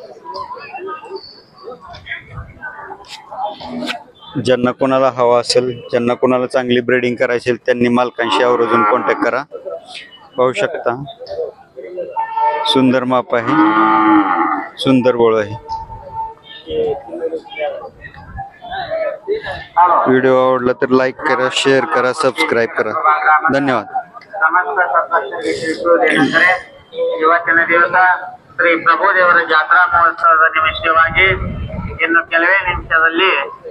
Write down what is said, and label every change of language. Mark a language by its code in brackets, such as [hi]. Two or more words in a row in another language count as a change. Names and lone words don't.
[mr] ज्यांना कोणाला हवा असेल, ज्यांना कोणाला चांगली ब्रीडिंग करायची असेल, त्यांनी मालकांशी आवर्जून कॉन्टॅक्ट करा. पाहू शकता सुंदर माप आहे, सुंदर ओळ आहे. व्हिडिओ आवडला तर लाईक करा, शेअर करा, सबस्क्राईब करा. धन्यवाद. [kn] ಇವತ್ತಿನ ದಿವಸ ಶ್ರೀ ಪ್ರಭುದೇವರ ಜಾತ್ರಾ ಮಹೋತ್ಸವದ ನಿಮಿತ್ತವಾಗಿ ಇನ್ನು ಕೆಲವೇ ನಿಮಿಷದಲ್ಲಿ